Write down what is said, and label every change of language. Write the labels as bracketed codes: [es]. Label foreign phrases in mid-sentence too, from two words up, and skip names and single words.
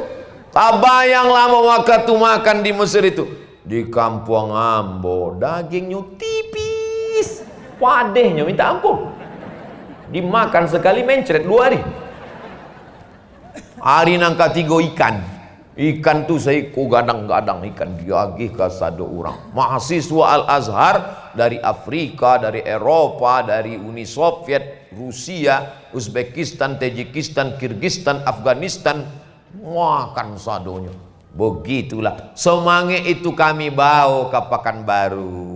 [id] Tabah yang lama waktu makan di Mesir itu. [min] Di kampung ambo dagingnya tipis, padehnya minta ampun. [id] Dimakan sekali mencret 2 hari. [min] Hari nang ketiga ikan tuh saya gadang-gadang ikan diagih ke sado orang. [id] Mahasiswa Al-Azhar dari Afrika, dari Eropa, dari Uni Soviet, Rusia, Uzbekistan, Tajikistan, Kirgistan, Afghanistan, makan sadonya. Begitulah semangat itu kami bawa ke Pekanbaru.